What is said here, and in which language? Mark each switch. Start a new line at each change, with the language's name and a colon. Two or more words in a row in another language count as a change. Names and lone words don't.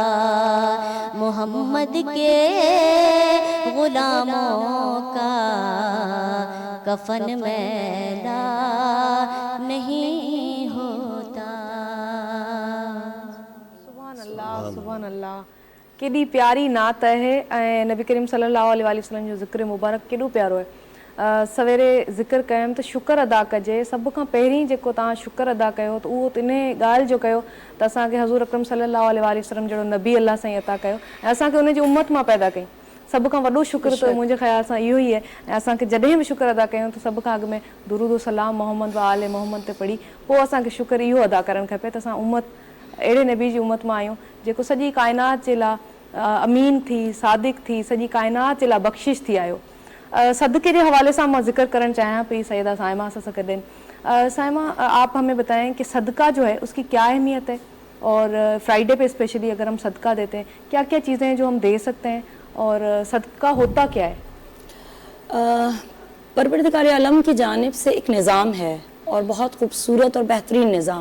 Urdu: محمد کے غلاموں کا کفن میلا نہیں ہوتا۔
Arabic: سبحان اللہ سبحان اللہ،
Sindhi: ڪيڏي پياري نعت آهي ۽ نبي ڪريم
Arabic: صلى الله عليه وسلم
Sindhi: جو ذڪر مبارڪ ڪيڏو پيارو آهي. سويري ذڪر ڪيم ته شڪر ادا ڪجي، سڀ کان پهرين جيڪو توهان شڪر ادا ڪيو ته اهو هن ڳالهه جو ڪيو ته اسان کي حضور اڪرم
Arabic: صلى الله عليه وسلم
Sindhi: جهڙو نبي الله سائين عطا ڪيو ۽ اسان کي ان جي امت مان پيدا ڪئي. سڀ کان وڏو شڪر ته منهنجي خيال سان اهو ئي آهي. ۽ اسان کي جڏهن به شڪر ادا ڪيون ته سڀ کان اڳ ۾ درود سلام محمد و آل محمد تي پڙهي پوءِ اسان کي شڪر اهو ادا ڪرڻ کپي ته اسان امت اهڙي نبي جي امت مان آهيون جيڪو سڄي ڪائنات جي لاءِ امين ٿي، صادق ٿي، سڄي ڪائنات جي لاءِ بخشش ٿي آيو.
Urdu: صدقے کے حوالے سے میں ذکر کرنا چاہیں پی سیدہ صائمہ سقدین. صائمہ، آپ ہمیں بتائیں کہ صدقہ جو ہے اس کی کیا اہمیت ہے، اور فرائیڈے پے اسپیشلی اگر ہم صدقہ دیتے ہیں کیا کیا چیزیں ہیں جو ہم دے سکتے ہیں، اور صدقہ ہوتا کیا ہے? پروردگار عالم کی جانب سے ایک نظام ہے اور بہت خوبصورت اور بہترین نظام.